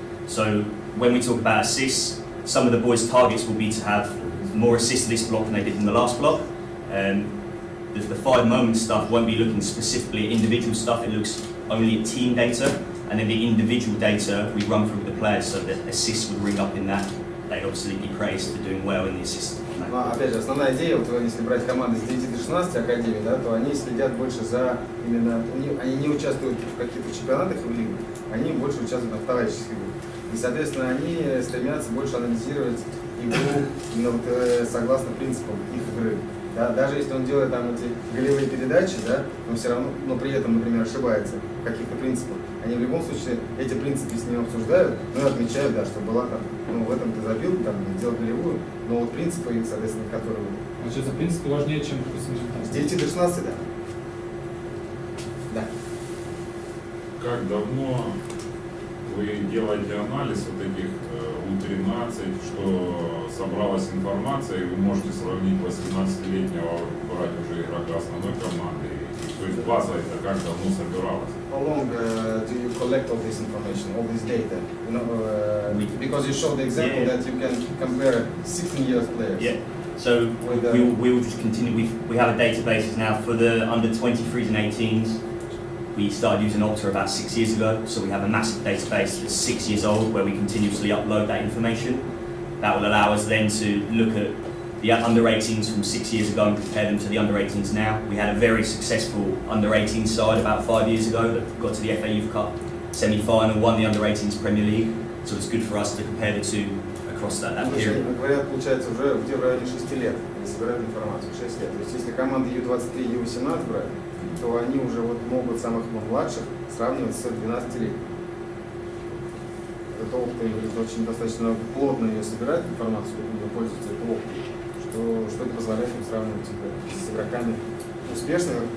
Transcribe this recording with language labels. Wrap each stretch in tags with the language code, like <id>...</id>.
<en>So when we talk about assists, some of the boys' targets will be to have more assists this block than they did in the last block. The 5 moment stuff won't be looking specifically at individual stuff. It looks only at team data, and then the individual data we run through with the players, so that assists would ring up in that. They'd obviously be praised for doing well in the assists.</en> <ru>Но, опять же, основная идея, вот, если брать команды с 9 до 16 академий, да, то они следят больше за именно, они не участвуют в каких-то чемпионатах в лигах, они больше участвуют в товарищеских играх. И, соответственно, они стремятся больше анализировать игру именно вот, согласно принципам их игры. Да, даже если он делает там эти голевые передачи, да, но все равно, но при этом, например, ошибается в каких-то принципах, они в любом случае эти принципы с ним обсуждают, ну и отмечают, да, что была там, ну в этом ты забил, там, сделал голевую, но вот принципы, соответственно, которые... Получается, принципы важнее, чем, допустим, результат. С 9 до 16, да. Да. Как давно вы делаете анализ вот этих U13, что собралась информация, и вы можете сравнить 18-летнего брать уже игрока основной команды? То есть база это как давно собиралась?</ru> <en>How long do you collect all this information, all this data? You know, because you showed the example that you can compare 16 years players. Yeah. So we will just continue. We have a database now for the under 23s and 18s. We started using Opta about 6 years ago, so we have a massive database that's 6 years old where we continuously upload that information. That will allow us then to look at the under 18s from 6 years ago and compare them to the under 18s now. We had a very successful under 18 side about 5 years ago that got to the FA Youth Cup semi-final, won the under 18s Premier League, so it's good for us to compare the two across that period.</en> <ru>Говорят, получается, уже где в районе 6 лет они собирают информацию, 6 лет. То есть если команды U23 и U18 брать, то они уже вот могут самых младших сравнивать с 12 лет. Это опыт, очень достаточно плотно ее собирать информацию, ее пользуются это опытом, что это позволяет им сравнивать с игроками успешными.</ru>